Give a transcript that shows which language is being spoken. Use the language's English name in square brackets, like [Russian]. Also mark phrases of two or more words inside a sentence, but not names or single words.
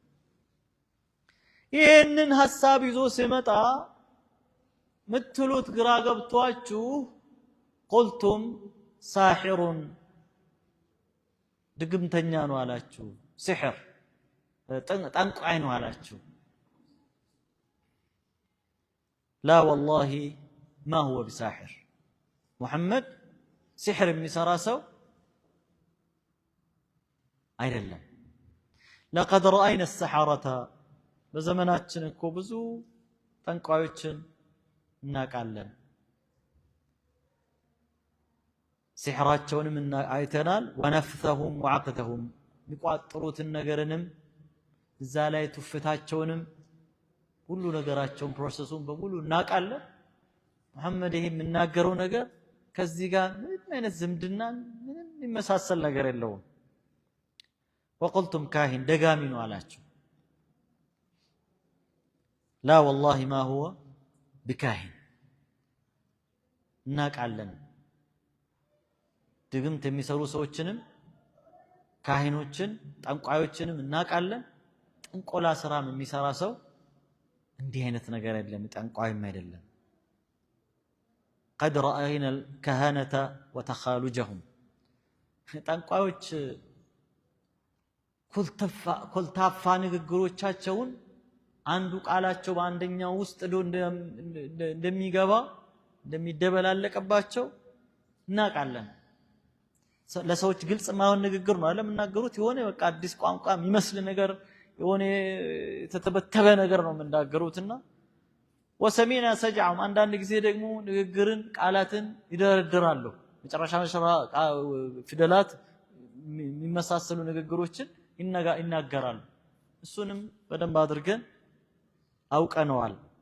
[Amharic] ይሄንን ሐሳብ ይዞ ሲመጣ ምትሉት ግራ ገብቷችሁ [Arabic] قلتم ساحرن [Amharic] ድግምተኛ ነው አላችሁ ሲህር ጠንቋይ ነው አላችሁ [Arabic] لا والله ما هو بساحر [Amharic] محمد سحر የሚሰራ ሰው አይደለም [Arabic] لقد رأينا السحرة [Amharic] በዘመናችን እኮ ብዙ ጠንቋዮችን እናቃለን ሲህራቸውንም አይተናል [Arabic] ونفثهم وعقدهم [Amharic] የሚቋጥሩትን ነገርንም እዛ ላይ ትፍታቸውንም ሁሉ ነገራቸውን ፕሮሰሱን በሙሉ እናቃለን መሐመድ ይሄ የምናገረው ነገር ከዚህ ጋር ምንም አይነት ዝምድና ምንም የሚመሳሰል ነገር የለውም [Arabic] وقلتم كاهن [Amharic] ደጋሚ ነው አላችሁ [Arabic] لا والله ما هو بكاهن [Amharic] እናቃለን ድግምት የሚሰሩ ሰዎችንም ካህኖችን ጠንቋዮችንም እናቃለን ጥንቆላ ስራም የሚሰራ ሰው እንዲህ አይነት ነገር አይደለም ጠንቋይም አይደለም [Arabic] قد رأينا الكهنة وتخالجهم [Amharic] ጠንቋዮች ኮልታፋ ንግግሮቻቸውን አንዱ ቃላቸው በአንደኛው ውስጥ እንደሚገባ እንደሚደበላለቀባቸው እናቃለን ለሰዎች ግልጽ ማይሆን ንግግር ነው አይደል የምናገሩት የሆነ በቃ አዲስ ቋንቋ የሚመስል ነገር የሆነ ተተበተበ ነገር ነው የምናገሩትና ወሰሚና ሰጃም አንዳንድ ጊዜ ደግሞ ንግግርን ቃላትን ይደረድራሉ መጨረሻ ፊደላት የሚመሳሰሉ ንግግሮችን ይናገራሉ እሱንም በደንብ አድርገን አውቀነዋል